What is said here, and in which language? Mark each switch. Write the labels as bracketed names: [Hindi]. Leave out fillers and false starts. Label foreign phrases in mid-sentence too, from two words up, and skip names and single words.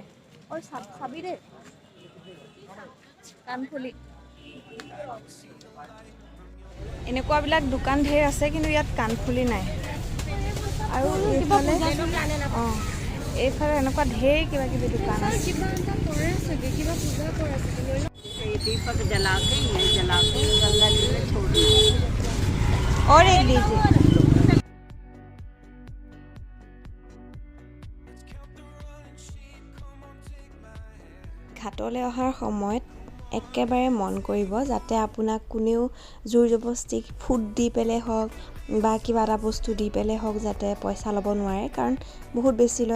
[Assamese] চাবি দেই কাণফুলি। এনেকুৱাবিলাক দোকান ঢেৰ আছে, কিন্তু ইয়াত কাণফুলি নাই। আৰু এইফালে এনেকুৱা ঢেৰ কিবা কিবি দোকান আছে। [Hindi] दीपक जला के ये जला के गंगा जी में छोड़ना और एक लीजिए। [Assamese] ঘাটলৈ অহাৰ সময়ত একেবাৰে মন কৰিব যাতে আপোনাক কোনেও জোৰ জবস্তি ফুড দি পেলাই হওক বা কিবা এটা বস্তু দি পেলাই হওক যাতে পইচা ল'ব নোৱাৰে, কাৰণ বহুত বেছি লয়।